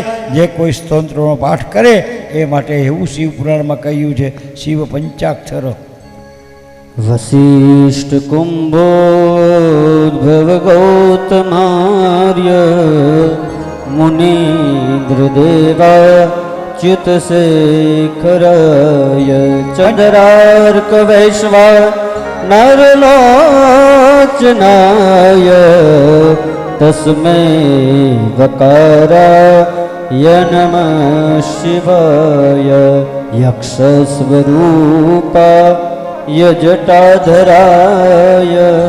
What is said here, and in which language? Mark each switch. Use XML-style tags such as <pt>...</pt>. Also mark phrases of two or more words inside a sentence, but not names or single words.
<gu>જે કોઈ સ્તોત્રનો પાઠ કરે એ માટે એવું શિવપુરાણમાં કહ્યું છે. શિવ પંચાક્ષર</gu> <sa>વસિષ્ઠ કુંભોદ્ભવ ગૌતમાર્ય મુનિન્દ્ર દેવા च्युत शेखराय चंद्रार्क वैश्वा नरलोचनाय तस्मै वकाराय नमः शिवाय यक्षस्वरूपाय जटाधराय</sa>